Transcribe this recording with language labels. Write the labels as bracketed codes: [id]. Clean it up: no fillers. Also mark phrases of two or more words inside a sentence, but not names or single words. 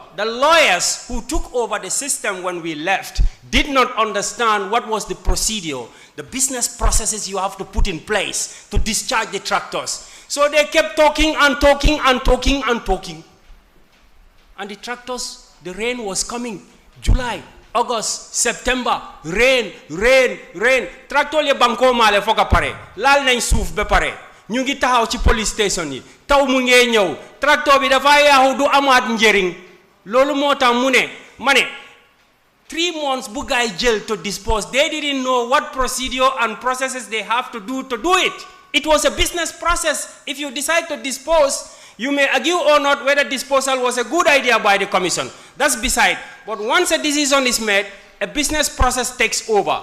[en] The lawyers who took over the system when we left did not understand what was the procedure, the business processes you have to put in place to discharge the tractors. So they kept talking and talking and talking and talking. And the tractors, the rain was coming. July, August, September, rain, rain, rain. [wo] Tractor le banko male foka pare. Lal nañ souf be pare. Ñu ngi taxaw ci police station yi. Taw mu ngey ñew. Tractor bi dafa yaaxu du amaat njëriñ. Lolu motax mu ne mané 3 months bu gaay jël [en] to dispose. They didn't know what procedure and processes they have to do it. It was a business process. If you decide to dispose, you may argue or not whether disposal was a good idea by the commission. That's beside. But once a decision is made, a business process takes over.